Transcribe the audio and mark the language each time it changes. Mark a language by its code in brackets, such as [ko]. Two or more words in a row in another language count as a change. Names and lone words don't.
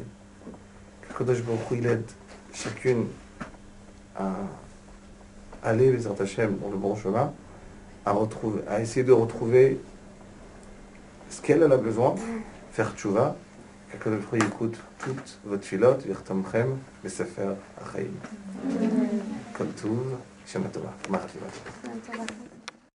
[he] הקדוש ברוך הוא, [fr] il aide chacune à aller, les Hashem, dans le bon chemin, à essayer de retrouver ce qu'elle a besoin, faire tchouva, qu' [he] הקדוש ברוך הוא [fr] écoute toutes vos tefilot, [he] ותחתמו בספר החיים. כל טוב, שנה טובה, Marti.